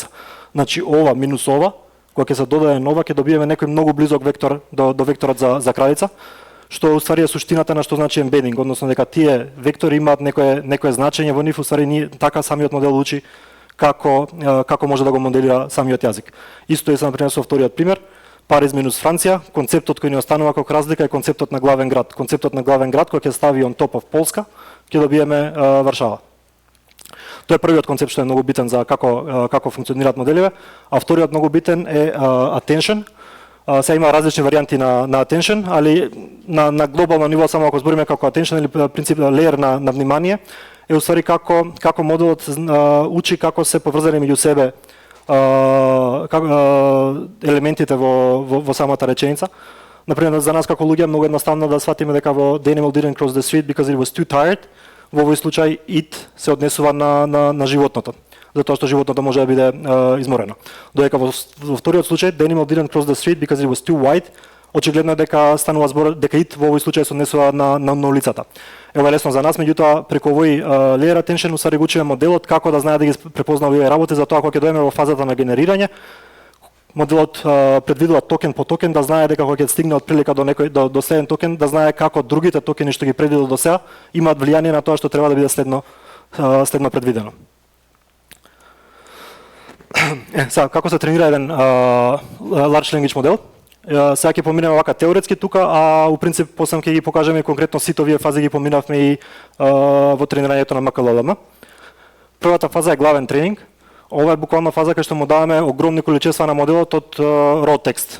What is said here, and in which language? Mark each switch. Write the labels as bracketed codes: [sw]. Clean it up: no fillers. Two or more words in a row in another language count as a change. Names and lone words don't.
[mk] Значи ова минус ова, кога ќе се додаде нова, ќе добиеме некој многу близок вектор до векторот за кралица, што уствари е суштината на што значи embedding, односно дека тие вектори имаат некое значење во нив, уствари така самиот модел учи како може да го моделира самиот јазик. Исто е на пример со вториот пример, Париз минус Франција, концептот кој ни останува како разлика е концептот на главен град. Концептот на главен град кој ќе стави [en] on top of [mk] Полска, ќе добиеме Варшава. Тоа е првиот концепт што е многу битен за како функционираат моделиве, а вториот многу битен е attention. Сега има различни варијанти на attention, али на глобално ниво само ако збориме како attention или принцип леер на внимание, е уствари како моделот учи како се поврзани меѓу себе елементите во самата реченица. Например, за нас како луѓе многу едноставно да сватиме дека во [en] The animal didn't cross the street because it was too tired. [mk] Во овој случај it се однесува на животното, затоа што животното може да биде изморено. Додека во вториот случај [en] The animal didn't cross the street because it was too wide, [mk] очигледно е дека станува збор дека it во овој случај се однесува на улицата. Ева лесно за нас, меѓутоа преку овој [en] layer attention [mk] усари го учиме моделот како да знае да ги препознава овие работи, затоа кога ќе дојдеме во фазата на генерирање, моделот предвидува токен по токен да знае дека кога ќе стигне од прилика до следен токен, да знае како другите токени што ги предвидел до сега имаат влијание на тоа што треба да биде следно предвидено. Сега како се тренира еден [en] large language [mk] модел? Сега ќе поминеме вака теоретски тука, а у принцип после ќе ги покажеме конкретно сите овие фази ги поминавме и во тренирањето на МКЛЛМ. Првата фаза е главен тренинг. Ова е буквално фаза кај што му даваме огромни количества на моделот од raw текст.